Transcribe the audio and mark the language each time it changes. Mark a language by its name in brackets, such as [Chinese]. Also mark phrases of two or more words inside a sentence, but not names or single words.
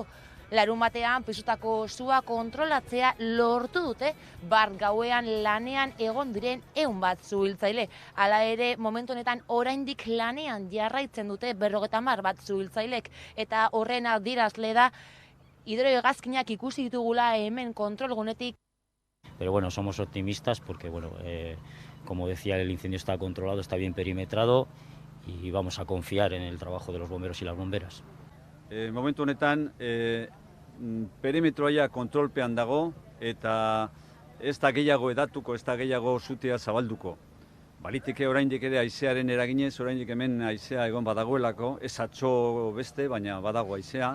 [Basque] Larun batean piztutako sua kontrolatzea lortu dute bart gauean lanean egon diren 100 bat suhiltzaile. Hala ere, momentu honetan oraindik lanean jarraitzen dute 50 bat suhiltzailek eta horren adierazle da hidrohegazkinak ikusi ditugula hemen kontrolgunetik. [Spanish] Pero bueno, somos optimistas porque bueno, como decía, el incendio está controlado, está bien perimetrado y vamos a confiar en el trabajo de los bomberos y las bomberas. [Basque] Momentu honetan, perimetroa kontrolpean dago eta ez da gehiago edatuko, ez da gehiago sutea zabalduko. Baliteke oraindik ere haizearen eraginez, oraindik hemen haizea egon badagoelako, ez atzo beste, baina badago haizea.